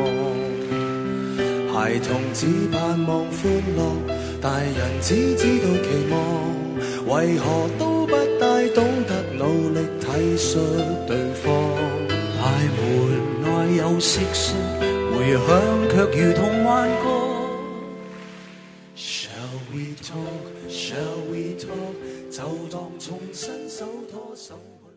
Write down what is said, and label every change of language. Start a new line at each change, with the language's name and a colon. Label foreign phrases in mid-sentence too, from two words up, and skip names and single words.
Cantonese: 孩童只盼望歡樂，大人只知道期望，為何都不大懂得努力體恤對方？大門內有蟋蟀，回響卻如同幻覺。
English: Shall we talk? Shall we talk?
Cantonese: 就當重新手拖手。